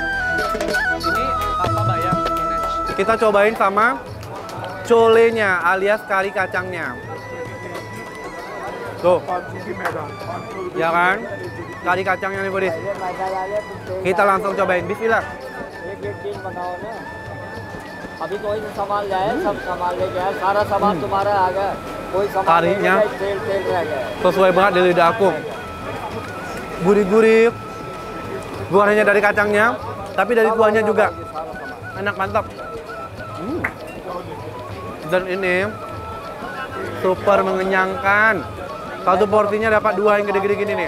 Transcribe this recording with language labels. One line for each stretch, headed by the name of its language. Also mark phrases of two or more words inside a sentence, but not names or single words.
Indonesian: Ini apa bayam? Kita cobain sama cholenya alias kari kacangnya. Tuh, ya kan? Kari kacangnya nih foodies. Kita langsung cobain, bismillah.
Hindi: अभी कोई सामान लाया, सब सामान ले गया, सारा सामान तुम्हारा आ गया, कोई सामान
Indonesian: Karinya
Hindi: तेल रह गया।
Indonesian: sesuai banget di lidah aku. Gurih-gurih, gorengnya dari kacangnya, tapi dari kuahnya juga enak, mantap. Dan ini super mengenyangkan. Satu porsinya dapat 2 yang gede-gede gini nih.